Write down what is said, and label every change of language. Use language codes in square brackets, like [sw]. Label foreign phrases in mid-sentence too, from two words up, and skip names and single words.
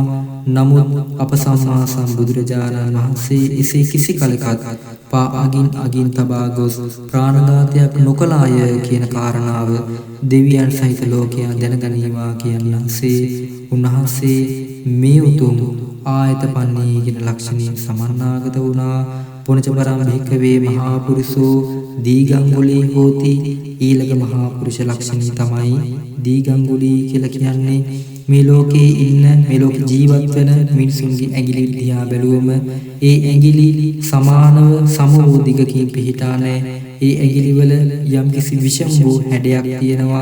[si] නමුත් අප සම්මා සම්බුදුරජාණන් වහන්සේ එසේ කිසි කලකත් පා අගින් තබා ගොස් ප්‍රාණඝාතයක් නොකළාය කියන කාරණාව දෙවියන් සහිත ලෝකයා දැනගනීවා කියන්නාසේ උන්වහන්සේ මේ උතුම් ආයතපන්නී කියන ලක්ෂණයෙන් සමන්නාගත වුණා. [pi] පුනච පරං භික්ඛවේ මහා පුරිසෝ දීගංගුලී හෝති. [si] ඊළඟ මහා පුරුෂ ලක්ෂණය තමයි දීගංගුලී කියලා කියන්නේ. මේ ලෝකේ ඉන්න මේ ලෝක ජීවත් වෙන මිනිසුන්ගේ ඇඟිලි දිහා බැලුවම ඒ ඇඟිලි සමානව සම වූ දිගකින් පිහිටා නැහැ. ඒ ඇඟිලි වල යම්කිසි විෂම වූ හැඩයක් තියෙනවා.